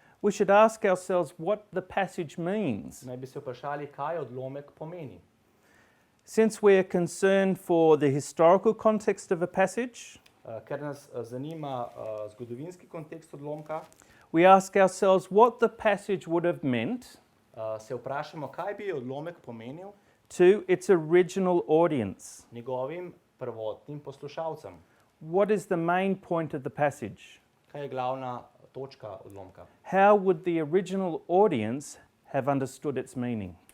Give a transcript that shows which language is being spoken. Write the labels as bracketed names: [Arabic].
[English] we should ask ourselves what the passage means. [Slovenian] naj bi se vprašali, kaj odlomek pomeni. [English] Since we are concerned for the historical context of a passage, [Slovenian] ker nas zanima zgodovinski kontekst odlomka, [English] we ask ourselves what the passage would have meant [Slovenian] se vprašamo, kaj bi odlomek pomenil [English] to its original audience. [Slovenian] njegovim prvotnim poslušalcem. [English] What is the main point of the passage? [Slovenian] Kaj je glavna točka odlomka? [English] How would the original audience have understood its meaning?